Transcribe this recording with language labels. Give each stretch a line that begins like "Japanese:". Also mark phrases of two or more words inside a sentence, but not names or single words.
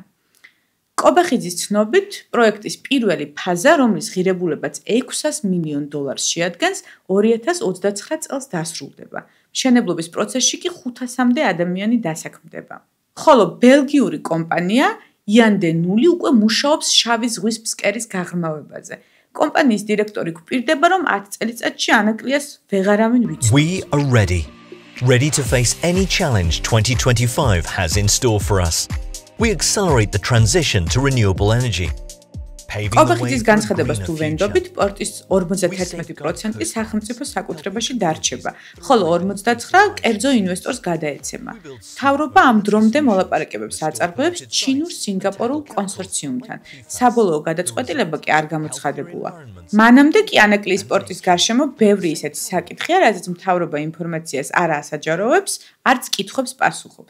Georgian: კობახიძის ცნობით, პროექტის პირველი ფაზა, რომლის ღირებულებაც $600 მილიონ შეადგენს, 2029 წელს დასრულდება. მშენებლობის პროცესში კი 500-მდე ადამიანი დასაქმდება. ხოლო ბელგიური კომპანია Yandnuli უკვე მუშაობს შავი ზღვის ფსკერის გაღრმავებაზე. კომპანიის დირექტორი გვპირდება, რომ 10 წელიწადში ანაკლიას ვეღარავინ ვიცოდოს.
English: We are ready to face any challenge 2025 has in store for us. We accelerate the transition to renewable energy.
Georgian: კობახიძის განცხადებას თუ ვენდობით, პორტის 51% სახელმწიფო საკუთრებაში დარჩება, ხოლო 49% კერძო ინვესტორს გადაეცემა. მთავრობა ამ დრომდე მოლაპარაკებებს აწარმოებს ჩინურ-სინგაპურულ კონსორციუმთან. საბოლოო გადაწყვეტილება კი არ გამოცხადებულა. მანამდე კი ანაკლიის სპორტის გარშემო ბევრი ისეთი საკითხია, რაზეც მთავრობა ინფორმაციას არ ასაჯაროვებს, არც კითხვებს პასუხობს.